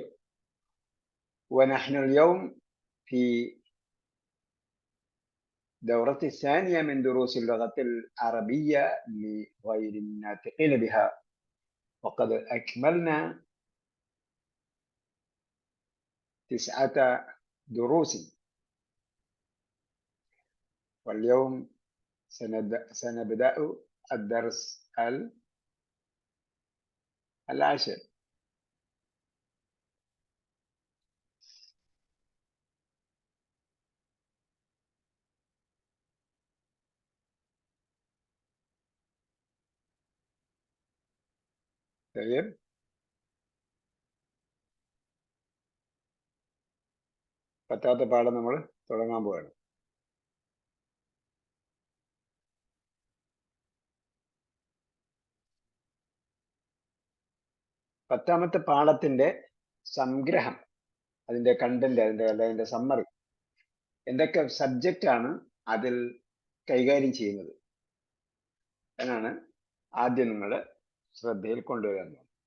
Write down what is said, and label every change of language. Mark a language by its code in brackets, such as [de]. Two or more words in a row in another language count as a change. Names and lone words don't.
[ar] ونحن اليوم في دورة الثانية من دروس اللغة العربية لغير الناطقين بها، وقد أكملنا 9 دروس، واليوم سنبدأ الدرس 10. طيب، [ml] പത്താമത്തെ പാഠം നമ്മൾ തുടങ്ങാൻ പോവാണ്. പത്താമത്തെ പാഠത്തിന്റെ സംഗ്രഹം, അതിന്റെ കണ്ടന്റ്, അതിന്റെ സമ്മറി, എന്തൊക്കെ സബ്ജക്റ്റ് ആണ് അതിൽ കൈകാര്യം ചെയ്യുന്നത് എന്നാണ് ആദ്യം നിങ്ങൾ ശ്രദ്ധയിൽ കൊണ്ടുവരുന്നത്.